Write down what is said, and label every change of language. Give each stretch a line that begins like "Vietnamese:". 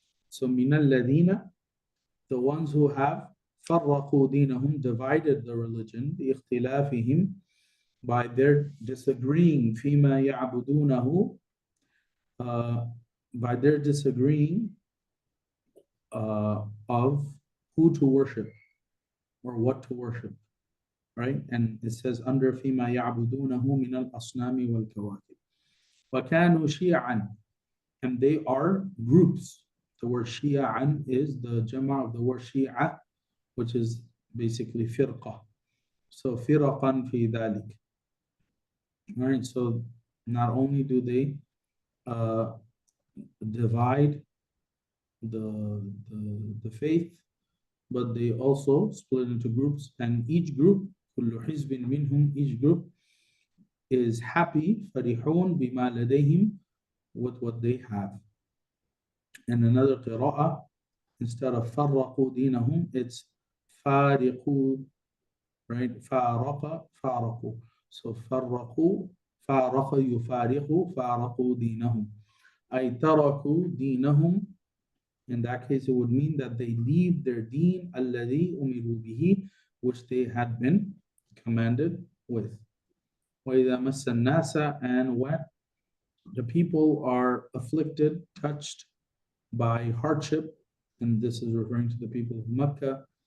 English: So minal ladina, the ones who have farraqu dinahum, divided the religion, bi'ikhtilafihim, by their disagreeing,
Arabic: fima ya'budunahu,
English: by their disagreeing of who to worship or what to worship, right? And it says under
Arabic: فيما يعبدونه من الأصنام والكواكب. وكانوا شيعا,
English: and they are groups. The word شيعا is the jama of the word شيعة, which is basically فرقة.
Arabic: So فرقا في ذلك.
English: Right? So not only do they divide the faith, but they also split into groups, and each group,
Arabic: كل حزب منهم,
English: each group is happy,
Arabic: فرحون بما لديهم,
English: with what they have. And another qira'ah, instead of
Arabic: فرقوا دينهم,
English: it's فارقوا, right?
Arabic: فارقوا. So فرقوا, فارق يفارق, فارقوا دينهم. أي تركوا دينهم.
English: In that case, it would mean that they leave their deen,
Arabic: الذي أمروا به,
English: which they had been commanded with.
Arabic: وإذا مس الناس,
English: and when the people are afflicted, touched by hardship, and this is referring to the people of Mecca.